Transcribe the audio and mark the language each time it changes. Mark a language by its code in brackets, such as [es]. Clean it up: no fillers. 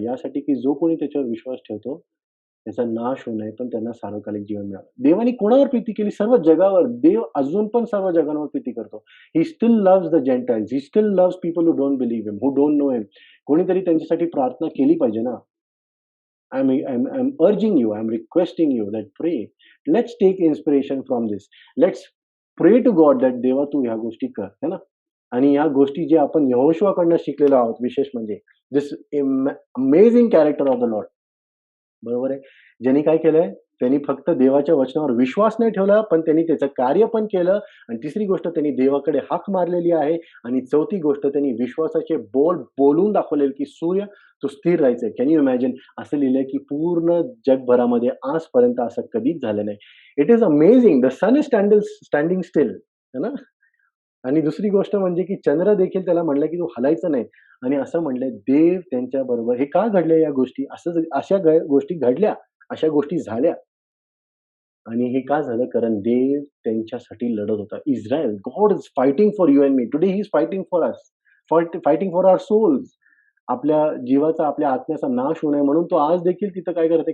[mr] यासाठी की जो कोणी त्याच्यावर विश्वास ठेवतो, त्याचा नाश होऊ नये, पण त्यांना सार्वकालिक जीवन मिळावं. देवाने कोणावर प्रीती केली? सर्व जगावर. देव अजून पण सर्व जगांवर प्रीती करतो. [en] He still loves the gentiles. He still loves people who don't believe him, who don't know him. [mr] कोणीतरी त्यांच्यासाठी प्रार्थना केली पाहिजे ना. [en] I'm urging you, I'm requesting you that pray. Let's take inspiration from this. Let's pray to God that [mr] देवा तू ह्या गोष्टी कर, है ना? आणि या गोष्टी जे आपण यहोशुआकडनं शिकलेलो आहोत विशेष म्हणजे [en] This amazing character of the Lord. [mr] बरोबर आहे. ज्यांनी काय केलंय? त्यांनी फक्त देवाच्या वचनावर विश्वास नाही ठेवला, पण त्यांनी त्याचं कार्य पण केलं आणि तिसरी गोष्ट त्यांनी देवाकडे हाक मारलेली आहे आणि चौथी गोष्ट त्यांनी विश्वासाचे बोल बोलून दाखवलेले, की सूर्य तू स्थिर राहायचंय. [en] Can you imagine? [mr] असं लिहिलंय, की पूर्ण जगभरामध्ये आजपर्यंत असं कधीच झालं नाही. [en] It is amazing. The sun is standing still. [mr] है ना? आणि दुसरी गोष्ट म्हणजे, की चंद्र देखील त्याला म्हणला, की "तू हलायचं नाही." आणि असं म्हटलंय, देव त्यांच्याबरोबर. हे का घडल्या या गोष्टी? अशा गोष्टी घडल्या, अशा गोष्टी झाल्या आणि हे का झालं? कारण देव त्यांच्यासाठी लढत होता. [en] Israel, God is fighting for you and me. Today he is fighting for us. Fighting for our souls. [mr] आपल्या जीवाचा, आपल्या आत्म्याचा नाश होऊ नये म्हणून तो आज देखील तिथं काय करत आहे?